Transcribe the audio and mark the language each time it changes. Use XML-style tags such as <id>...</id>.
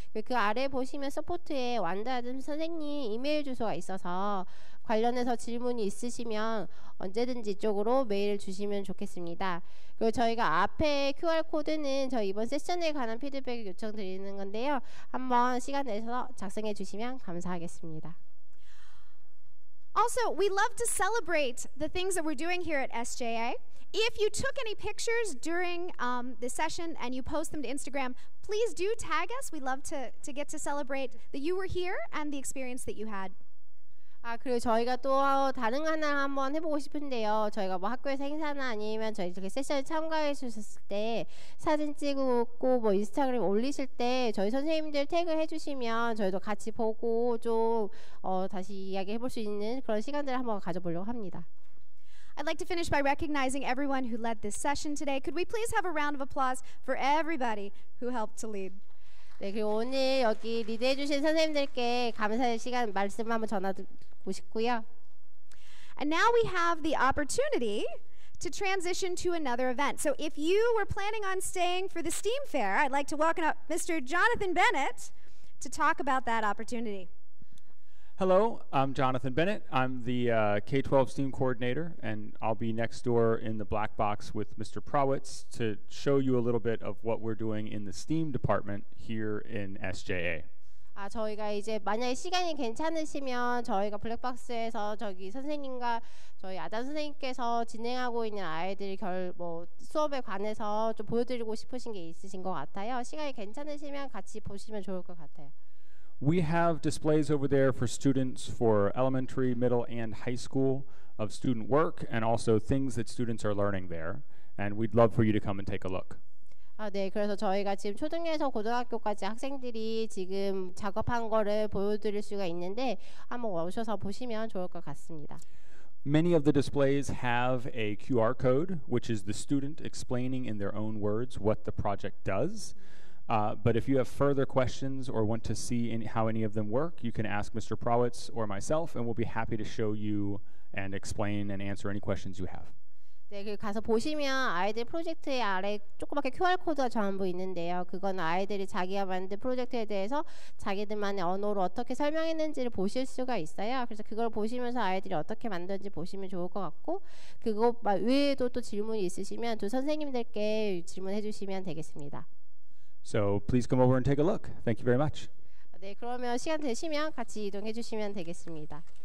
<ko>그 아래 보시면 서포트에 완다듬 선생님 이메일 주소가 있어서 관련해서 질문이 있으시면 언제든지 이쪽으로 메일을 주시면 좋겠습니다. 그리고 저희가 앞에 QR코드는 저희 이번 세션에 관한 피드백 요청드리는 건데요. 한번 시간 내서 작성해 주시면 감사하겠습니다.</ko> <en>Also, we love to celebrate the things that we're doing here at SJA. If you took any pictures during the session and you post them to Instagram, please do tag us. We love to get to celebrate that you were here and the experience that you had.</en> <ko>그리고 저희가 또 다른 하나 한번 해보고 싶은데요. 저희가 뭐 학교에서 행사나 아니면 저희 이렇게 세션에 참가해 주셨을 때 사진 찍고 뭐 인스타그램 올리실 때 저희 선생님들 태그해 주시면 저희도 같이 보고 좀 다시 이야기해 볼 수 있는 그런 시간들을 한번 가져보려고 합니다.</ko> <en>I'd like to finish by recognizing everyone who led this session today. Could we please have a round of applause for everybody who helped to lead?</en> <ko>네, 그리고 오늘 여기 리드해 주신 선생님들께 감사의 시간 말씀 한번 전하드리고 싶고요.</ko> <en>And now we have the opportunity to transition to another event. So if you were planning on staying for the STEAM Fair, I'd like to welcome up Mr. Jonathan Bennett to talk about that opportunity. Hello, I'm Jonathan Bennett. I'm the K-12 STEAM coordinator, and I'll be next door in the black box with Mr. Prawitz to show you a little bit of what we're doing in the STEAM department here in SJA.</en> <ko>저희가 이제 만약에 시간이 괜찮으시면 저희가 블랙박스에서 저기 선생님과 저희 아담 선생님께서 진행하고 있는 아이들 수업에 관해서 좀 보여드리고 싶으신 게 있으신 것 같아요. 시간이 괜찮으시면 같이 보시면 좋을 것 같아요.</ko> <en>We have displays over there for students for elementary, middle, and high school of student work and also things that students are learning there. And we'd love for you to come and take a look.</en> <ko>네, 그래서 저희가 지금 초등에서 고등학교까지 학생들이 지금 작업한 거를 보여드릴 수가 있는데 한번 오셔서 보시면 좋을 것 같습니다.</ko> <en>Many of the displays have a QR code, which is the student explaining in their own words what the project does. But if you have further questions or want to see how any of them work, you can ask Mr. Prawitz or myself, and we'll be happy to show you and explain and answer any questions you have.</en> <ko>네, 그 가서 보시면 아이들 프로젝트의 아래 조그맣게 QR코드가 전부 있는데요. 그건 아이들이 자기가 만든 프로젝트에 대해서 자기들만의 언어로 어떻게 설명했는지를 보실 수가 있어요. 그래서 그걸 보시면서 아이들이 어떻게 만든지 보시면 좋을 것 같고, 그거 외에도 또 질문이 있으시면 두 선생님들께 질문해 주시면 되겠습니다.</ko> <en>So please come over and take a look. Thank you very much.</en> <ko>네, 그러면 시간 되시면 같이 이동해 주시면 되겠습니다.</ko>